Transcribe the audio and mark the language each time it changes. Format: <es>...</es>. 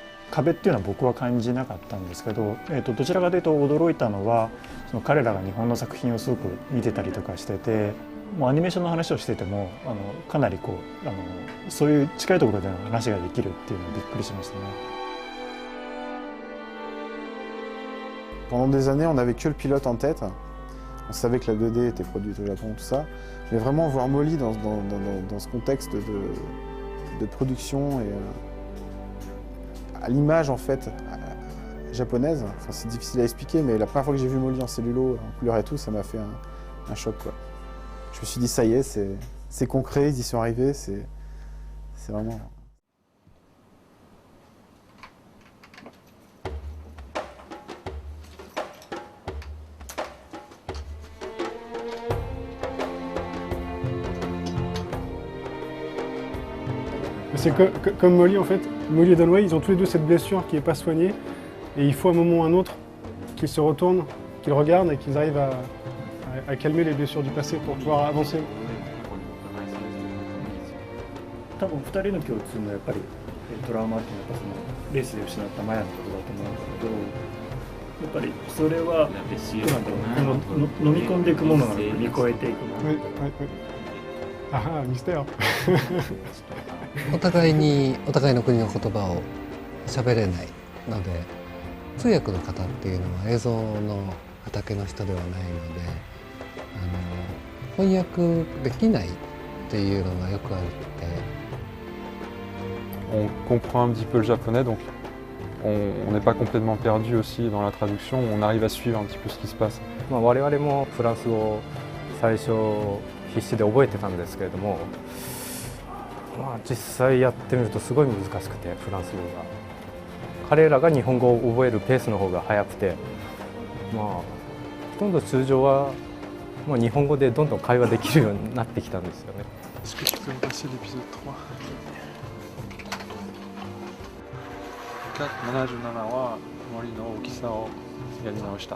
<ja>壁っていうのは僕は感じなかったんですけど、どちらかというと驚いたのはその彼らが日本の作品をすごく見てたりとかしてて、もうアニメーションの話をしててもかなりこうそういう近いところでの話ができるっていうのはびっくりしましたね。</ja> <fr>Pendant des années, on n'avait que le pilote en tête. On savait que la 2D était produite au Japon, tout ça. Mais vraiment voir Molly dans ce contexte de production et à l'image en fait japonaise, enfin, c'est difficile à expliquer, mais la première fois que j'ai vu Molly en cellulo, en couleur et tout, ça m'a fait un choc, quoi. Je me suis dit ça y est, c'est concret, ils y sont arrivés, c'est vraiment... C'est comme Molly en fait. Molly et Dunway, ils ont tous les deux cette blessure qui n'est pas soignée. Et il faut à un moment ou à un autre qu'ils se retournent, qu'ils regardent et qu'ils arrivent à calmer les blessures du passé pour pouvoir avancer.</fr> <ja>多分2人の共通のやっぱりトラウマっていうのはやっぱそのレースで失ったマヤのことだと思うんだけど、やっぱりそれはどうなんだろう、飲み込んでいくものなのか乗り越えていくもの。</ja> <fr>Oui, oui, oui. Ah, mystère.</fr> <ja>お互いの国の言葉を喋れないので、通訳の方っていうのは映像の畑の人ではないので、翻訳できないっていうのがよくあって。</ja> <fr>On comprend un petit peu le japonais, donc on n'est pas complètement perdu aussi dans la traduction, on arrive à suivre un petit peu ce qui se passe.</fr> <ja>我々もフランス語を最初必死で覚えてたんですけれども、実際やってみるとすごい難しくて、フランス語が彼らが日本語を覚えるペースの方が速くて、ほとんど通常は日本語でどんどん会話できるようになってきたんですよね。</ja> <fr>Est-ce que tu peux me passer l'épisode 3? 77は森の大きさをやり直した。</fr>